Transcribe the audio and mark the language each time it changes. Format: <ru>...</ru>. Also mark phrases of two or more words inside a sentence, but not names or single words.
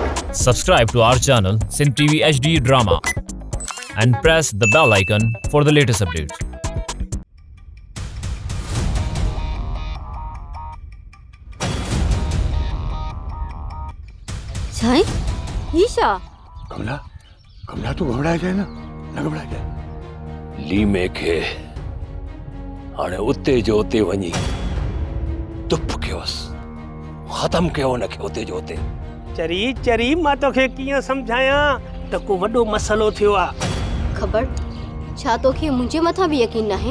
<en>Subscribe to our channel Sindh TV HD Drama and press the bell icon for the latest updates.</en> <sd>Sai? Isha?</sd> <hi>कमला तू घबरा जाए ना घबरा जाए</hi> <sd>ली में के हाणे उते जो उते वञी तुप कयोस खत्म कयो न के उते जो उते चरी मां तोखे कीअं सम्झायां त को वॾो मसलो थियो आ खबर छा तोखे मुंहिंजे मथां बि यकीन नाहे</sd>